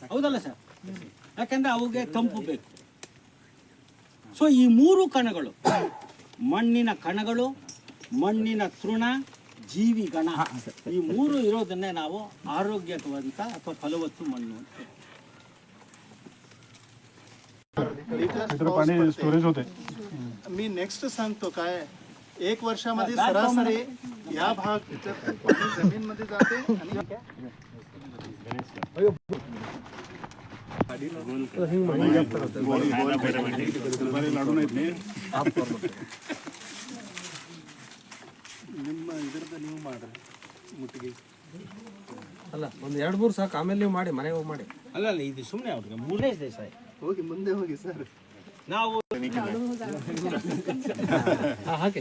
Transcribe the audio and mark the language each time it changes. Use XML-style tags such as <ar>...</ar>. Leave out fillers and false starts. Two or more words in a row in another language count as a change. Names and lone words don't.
<kn>ಹೌದಲ್ಲ ಸರ್? ಯಾಕಂದ್ರೆ ಅವುಗೆ ತಂಪು ಬೇಕು. ಸೊ ಈ 3 ಕಣಗಳು, ಮಣ್ಣಿನ ಕಣಗಳು, ಮಣ್ಣಿನ ತೃಣ, ಜೀವಿಗಣ, ಈ 3 ಇರೋದನ್ನೇ ನಾವು ಆರೋಗ್ಯವಂತ ಅಥವಾ ಫಲವತ್ತು ಮಣ್ಣು ಅಂತ.</kn> <mr>पाणी स्टोरेज होते. मी नेक्स्ट सांगतो काय, 1 वर्षामध्ये सरासरी या भाग पाणी जमीन मध्ये जाते आणि लाडू नाहीत नाही.</mr> <kn>ನಿಮ್ಮ ಇದರದ ನೀವು ಮಾಡ್ರಿ ಮುಟ್ಟಿಗೆ. ಅಲ್ಲ ಒಂದು 2-3 ಸಾಕು, ಆಮೇಲೆ ನೀವು ಮಾಡಿ ಮನೆಗೆ ಹೋಗಿ ಮಾಡಿ. ಅಲ್ಲ ಇದು ಸುಮ್ಮನೆ ಅವ್ರಿಗೆ 3ನೇ ದಿವಸ ಹೋಗಿ ಮುಂದೆ ಹೋಗಿ ಸರ್. ನಾವು ಹಾಗೆ</kn>